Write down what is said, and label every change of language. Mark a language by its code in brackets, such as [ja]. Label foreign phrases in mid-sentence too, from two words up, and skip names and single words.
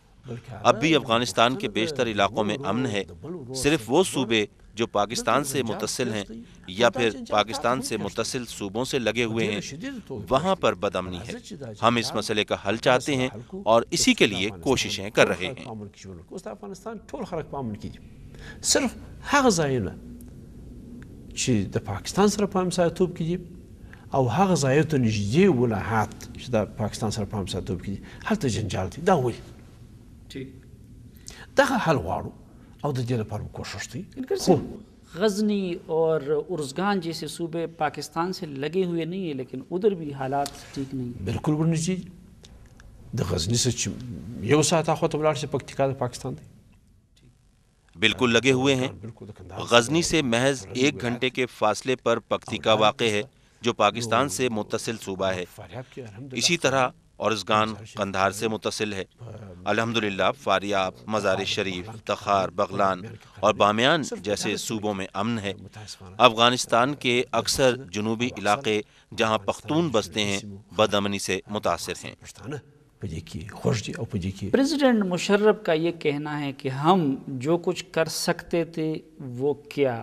[ur] اب بھی افغانستان کے بیشتر علاقوں میں امن ہے، صرف وہ صوبے جو پاکستان سے متصل ہیں یا پھر پاکستان سے متصل صوبوں سے لگے ہوئے ہیں وہاں پر بد امنی ہے۔ ہم اس مسئلے کا حل چاہتے ہیں اور اسی کے لیے کوششیں کر رہے ہیں۔ [ps] افغانستان ټول خلک په امن کې دي، صرف هغه ځایونه چې د پاکستان سره په همسایه‌توب کې دي او هغه ځایونو ته نږدې ولایات چې د پاکستان سره په همسایه‌توب کې دي هلته جنجال دی. دا ولې دغه حل غواړو او د دې لپاره کوشش دی. [ur] غزنی اور ارزگان جیسے صوبے پاکستان سے لگے ہوئے نہیں ہیں لیکن ادھر بھی حالات ٹھیک نہیں ہیں. [ps] بالکل ورنږدې د غزني څخه چې یو ساعت اخواته ولاړ شي پکتیکا د پاکستان دی. [ur] بالکل لگے ہوئے ہیں. غزنی سے محض 1 گھنٹے کے فاصلے پر پکتیکا واقع ہے جو پاکستان سے متصل صوبہ ہے. اسی طرح ارزگان قندھار سے متصل ہے. الحمدللہ فاریاب، مزار شریف، تخار، بغلان اور بامیان جیسے صوبوں میں امن ہے. افغانستان کے اکثر جنوبی علاقے جہاں پختون بستے ہیں بد امنی سے متاثر ہیں. پریزیڈنٹ مشرف کا یہ کہنا ہے کہ ہم جو کچھ کر سکتے تھے وہ کیا.